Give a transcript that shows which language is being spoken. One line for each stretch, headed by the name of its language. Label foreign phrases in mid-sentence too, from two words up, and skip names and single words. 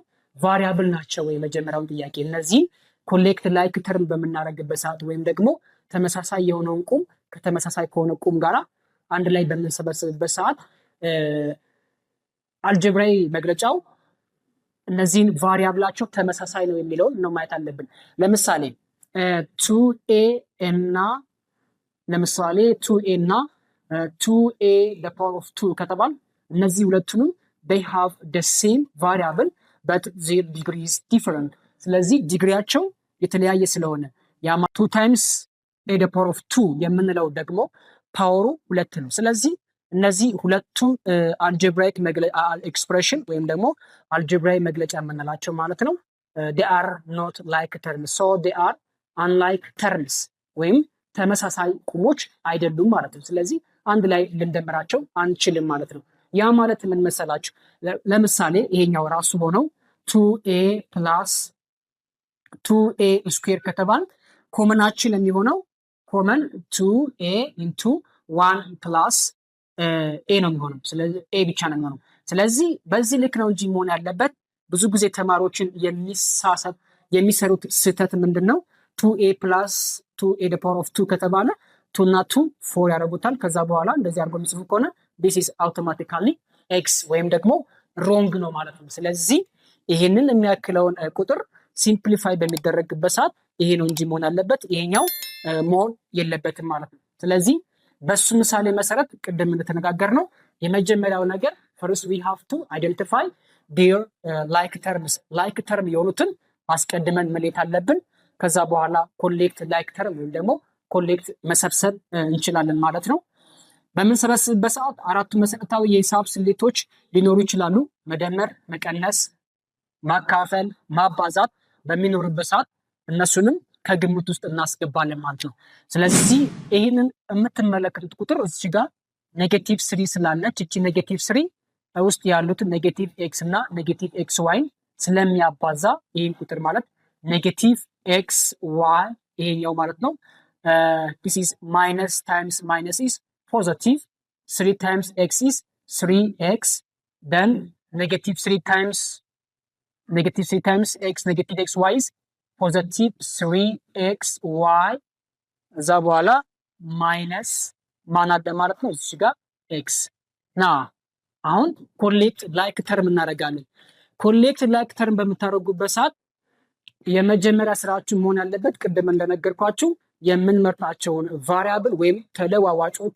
Amharic: ቫሪያብል ናቸው ወይ? መጀመሪያውን ጥያቄ እነዚህ
English: collect like term
Amharic: በምናደርግበት ሰዓት ወይም ደግሞ ተመሳሳይ የሆነውን ቁም ከተመሳሳይ ከሆነ ቁም ጋራ አንድ ላይ በምንሰበስብበት ሰዓት አልጀብራዊ መግለጫው እነዚህን ቫሪያብላቸው ተመሳሳይ ነው የሚለውን ነው ማየት አለብን። ለምሳሌ 2a እና
English: 2a the power of 2
Amharic: ከተባል እነዚህ ሁለቱንም
English: they have the same variable but their degree is different።
Amharic: ስለዚህ ዲግሪያቸው የተለያየ ስለሆነ ያማ
English: 2 times a the power of 2
Amharic: የምንለው ደግሞ ፓወሩ 2 ነው። ስለዚህ እነዚህ ሁለቱም
English: algebraic expression
Amharic: ወይም ደግሞ አልጀብራይክ መግለጫ የምንላቸው ማለት ነው
English: they are not like terms, so they are unlike terms
Amharic: ወይም ተመሳሳይ ቁሞች አይደሉም ማለት ነው። ስለዚህ አንድ ላይ ልንደምራቸው አንችልም ማለት ነው። ያ ማለት ምን መሰላችሁ? ለምሳሌ ይሄኛው ራሱ ሆነው 2a plus 2a ስኩዌር ከተባል ኮመናችን የሚሆነው ኮመን
English: 2a into 1 plus a
Amharic: ነው የሚሆነው። ስለዚህ a ብቻ ነው የሚሆነው። ስለዚህ በዚህ ልክ ነው እንጂ መሆን ያለበት። ብዙ ጊዜ ተማሪዎችን የሚሰሩት ስህተት ምንድነው?
English: 2a plus 2a the power of 2
Amharic: ከተባለ 2 እና 2 4 ያደርጉታል። ከዛ በኋላ እንደዚህ አድርጎ የሚጽፉ ከሆነ
English: this is automatically x
Amharic: ወይም ደግሞ wrong ነው ማለት ነው። ስለዚህ ይሄንን የሚያክለውን ቁጥር ሲምፕሊፋይ በሚደረግበት ሰዓት ይሄ ነው እንጂ መሆን ያለበት ይሄኛው መሆን የለበትም ማለት ነው። ስለዚህ በሱ ምሳሌ መሰረት ቅድም እንደተነጋገርነው የመጀመሪያው ነገር
English: first we have to identify their like terms like
Amharic: term የሆኑትን አስቀድመን መለየት አለብን። ከዛ በኋላ
English: collect like term
Amharic: ወይም ደግሞ ኮሌክት መሰብሰብ እንችላለን ማለት ነው። በምንሰበስብበት ሰዓት አራቱ መሰረታዊ የሂሳብ ስሌቶች ሊኖሩ ይችላሉ። መደመር፣ መቀነስ፣ ማካፈል፣ ማባዛት በሚኖርበት ሰዓት እነሱንም ከግምት ውስጥ እናስገባለን ማለት ነው። ስለዚህ ይህንን የምትመለከቱት ቁጥር እዚህ ጋር ኔጌቲቭ 3 ስላለች እቺ ኔጌቲቭ 3 ውስጥ ያሉትን
English: negative x
Amharic: እና
English: negative x y
Amharic: ስለሚያባዛ ይህን ቁጥር ማለት
English: negative x y
Amharic: ይሄኛው ማለት ነው
English: this is minus times minus is positive 3 times x is 3x then negative 3 times x negative xy is positive 3xy
Amharic: እዛ በኋላ ማይነስ ማን አለ ማለት ነው እዚህ ጋር x ና አሁን
English: collect like term
Amharic: እናደርጋለን።
English: collect like term
Amharic: በምታደርጉበት ሰዓት የመጀመሪያ ስራችሁ መሆን ያለበት ቅድም እንደነገርኳችሁ የምንመርጣቸውን ቫሪያብል ወይም ተለዋዋጮቹ